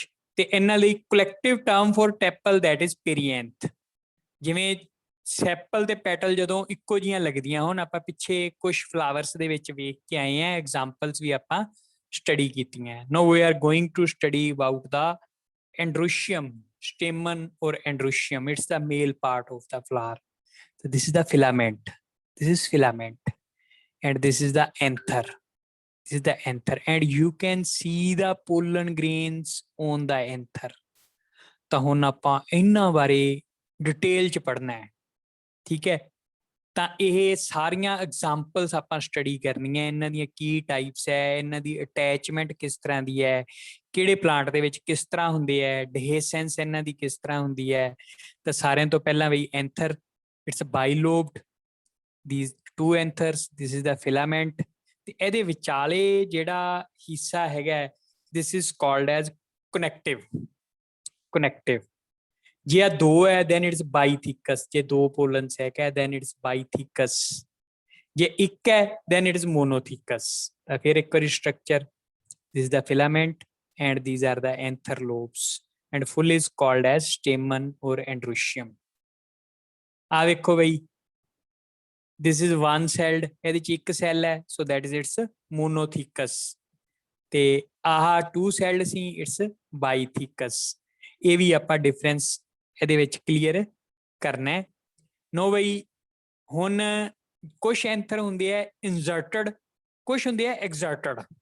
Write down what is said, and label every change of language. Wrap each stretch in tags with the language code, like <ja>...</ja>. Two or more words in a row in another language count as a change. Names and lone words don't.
<pa>ਤੇ ਇਹਨਾਂ ਲਈ</pa> <en>collective term for tepal that is perianth.</en> <pa>ਜਿਵੇਂ ਸੈਪਲ ਤੇ ਪੈਟਲ ਜਦੋਂ ਇੱਕੋ ਜਿਹੀਆਂ ਲੱਗਦੀਆਂ ਹੋਣ, ਆਪਾਂ ਪਿੱਛੇ ਕੁਝ ਫਲਾਵਰਸ ਦੇ ਵਿੱਚ ਵੇਖ ਕੇ ਆਏ ਆ, ਐਗਜ਼ਾਮਪਲਸ ਵੀ ਆਪਾਂ ਸਟੱਡੀ ਕੀਤੀਆਂ।</pa> <en>now we are going to study about the androecium, stamen or androecium. It's the male part of the flower. So this is the filament. This is filament, and this is the anther. This is the anther, and you can see the pollen grains on the anther.</en> <pa>ਤਾਂ ਹੁਣ ਆਪਾਂ ਇਹਨਾਂ ਬਾਰੇ ਡਿਟੇਲ ਚ ਪੜ੍ਹਨਾ ਹੈ, ਠੀਕ ਹੈ। ਤਾਂ ਇਹ ਸਾਰੀਆਂ ਐਗਜ਼ਾਮਪਲਸ ਆਪਾਂ ਸਟੱਡੀ ਕਰਨੀਆਂ, ਇਹਨਾਂ ਦੀਆਂ ਕੀ ਟਾਈਪਸ ਹੈ, ਇਹਨਾਂ ਦੀ ਅਟੈਚਮੈਂਟ ਕਿਸ ਤਰ੍ਹਾਂ ਦੀ ਹੈ, ਕਿਹੜੇ ਪਲਾਂਟ ਦੇ ਵਿੱਚ ਕਿਸ ਤਰ੍ਹਾਂ ਹੁੰਦੇ ਹੈ, ਡਿਹੇਸੈਂਸ ਇਹਨਾਂ ਦੀ ਕਿਸ ਤਰ੍ਹਾਂ ਹੁੰਦੀ ਹੈ। ਤਾਂ ਸਾਰਿਆਂ ਤੋਂ ਪਹਿਲਾਂ ਬਈ</pa> <en>anther, it's bilobed, these two anthers, this is the filament,</en> <pa>ਤੇ ਇਹਦੇ ਵਿਚਾਲੇ ਜਿਹੜਾ ਹਿੱਸਾ ਹੈਗਾ,</pa> <en>this is called as connective. connective,</en> <pa>ਜੇ ਆ ਦੋ ਹੈ</pa> <en>then it's bithekus,</en> <pa>ਜੇ ਦੋ ਪੋਲਨਸ ਹੈ</pa> <en>then it's bithekus,</en> <pa>ਜੇ ਇੱਕ ਹੈ</pa> <en>then it is monothekus।</en> <pa>ਤਾਂ ਫਿਰ ਇੱਕ ਵਾਰੀ ਸਟਰਕਚਰ,</pa> <en>this is the filament and these are the anther lobes, and full is called as stamen or androecium।</en> <pa>ਆ ਵੇਖੋ ਬਈ,</pa> <en>this is one celled,</en> <pa>ਇਹਦੇ ਚ ਇੱਕ ਸੈੱਲ ਹੈ,</pa> <en>so that is its monothekus,</en> <pa>ਤੇ ਆਹ</pa> <en>two celled ਸੀ, it's bithekus।</en> <pa>ਇਹ ਵੀ ਆਪਾਂ ਡਿਫਰੈਂਸ ਇਹਦੇ ਵਿੱਚ ਕਲੀਅਰ ਕਰਨਾ ਹੈ। ਨੋ ਬਈ, ਹੁਣ ਕੁਛ ਐਂਥਰ ਹੁੰਦੇ ਆ ਇਨਜ਼ਰਟਡ, ਕੁਛ ਹੁੰਦੇ ਆ ਐਗਜ਼ਰਟਡ।</pa>